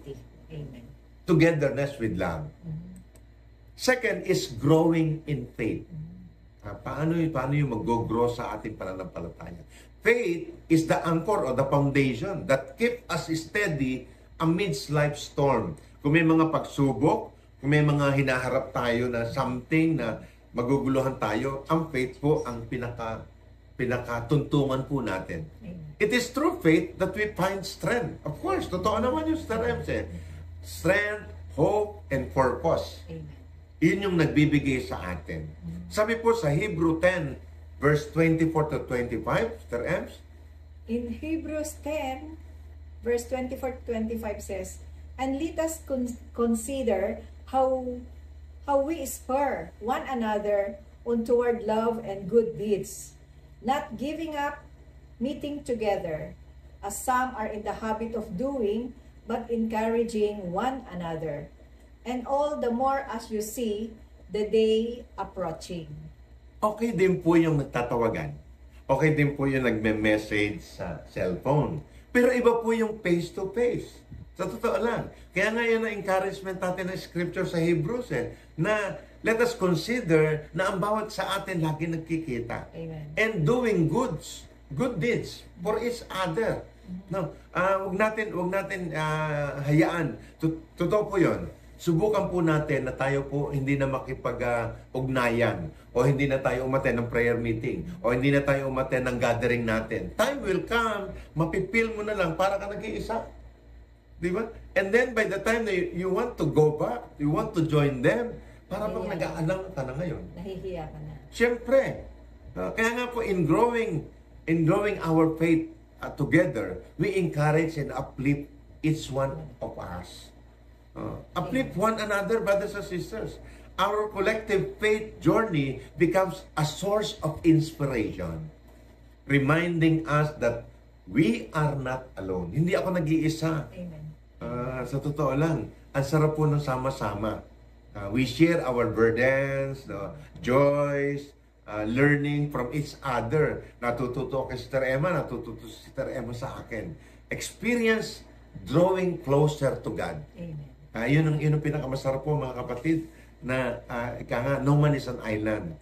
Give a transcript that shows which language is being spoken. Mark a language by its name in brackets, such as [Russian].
[English] Unity. Amen. Togetherness with love. Second is growing in faith. [Filipino] Paano yung mag-grow sa ating pananampalataya? [English] Faith is the anchor or the foundation that keep us steady amidst life's storm. Kung may mga pagsubok, kung may mga hinaharap tayo na something na maguguluhan tayo, ang faith po ang pinakatuntungan po natin. It is through faith that we find strength. Of course, [Filipino] totoo naman yung [English] strength. Strength, hope, and purpose. Amen. [Filipino] Yun yung nagbibigay sa atin. Sabi po sa Hebrew 10, verse 24 to 25, Mr. Ems, [English] In Hebrews 10, verse 24 to 25 says, And let us consider how we spur one another on toward love and good deeds, not giving up meeting together, as some are in the habit of doing, but encouraging one another. And all the more as you see the day approaching. [Filipino] okay din po yung nagtatawagan. Okay din po yung nagme-message sa cellphone. Pero iba po yung face-to-face. Sa totoo lang. Kaya nga yan ang encouragement natin ng scripture sa Hebrews na [English] let us consider [Filipino] na ang bawat sa atin lagi nagkikita. Amen. [English] And doing good deeds for each other. [Filipino] No, wag natin hayaan. Totoo po 'yon. Subukan po natin na tayo po hindi na makipag-ugnayan o hindi na tayo umattend ng prayer meeting o hindi na tayo umattend ng gathering natin. [English] Time will come, [Filipino] mapipil mo na lang para ka nag-iisa. Di ba? [English] And then by the time that you want to go back, you want to join them, [Filipino] para bang nag-aalang ka na ngayon. Nahihiya ka na. Siyempre. Kaya nga po [English] in growing our faith together, we encourage and uplift each one of us. Uplift one another, brothers and sisters. Our collective faith journey becomes a source of inspiration, reminding us that we are not alone. [Filipino] Hindi ako nag-iisa. Amen. Sa totoo lang, ang sarap po ng sama-sama. [English] We share our burdens, joys, learning from each other. [Filipino] Natututo kay Sister Emma, natututo si Sister Emma sa akin. [English] Experience drawing closer to God. Amen. [Filipino] Yun ang pinakamasarap po mga kapatid na [English] no man is an island.